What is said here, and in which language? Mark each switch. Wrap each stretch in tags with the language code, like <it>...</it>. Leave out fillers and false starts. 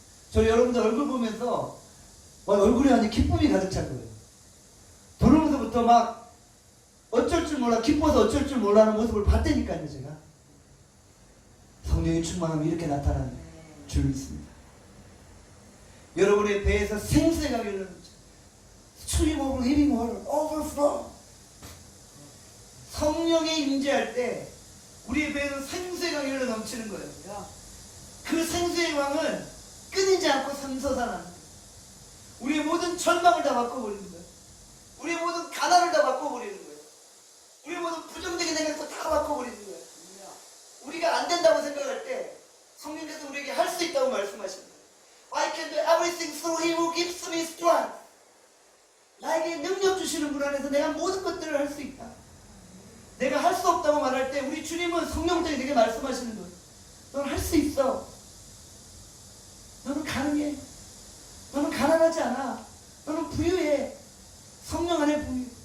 <ko>저 여러분들 얼굴 보면서 얼굴에 완전 기쁨이 가득 찬 거예요. 들어오면서부터 막 어쩔 줄 몰라, 기뻐서 어쩔 줄 몰라 하는 모습을 봤다니까요. 제가 성령의 충만함이 이렇게 나타나는 줄 믿습니다. 여러분의 배에서 생수가 흐르는</ko> <en>stream of living water overflow.</en> <ko>성령이 임재할 때 우리의 배에서 생수의 강이 흘러 넘치는 거예요. 그 생수의 강은 끊이지 않고 샘솟아나는 거예요. 우리의 모든 절망을 다 바꿔버리는 거예요. 우리의 모든 가난을 다 바꿔버리는 거예요. 우리의 모든 부정적인 생각도 다 바꿔버리는 거예요. 우리가 안 된다고 생각할 때 성령께서 우리에게 할 수 있다고 말씀하십니다.</ko> <en>I can do everything through him who gives me strength.</en> <ko>나에게 능력 주시는 분 안에서 내가 모든 것들을 할 수 있다. 내가 할 수 없다고 말할 때 우리 주님은 성령적인 내게 말씀하시는 거예요. 너는 할 수 있어. 너는 가능해. 너는 가난하지 않아. 너는 부유해. 성령 안에 부유.</ko>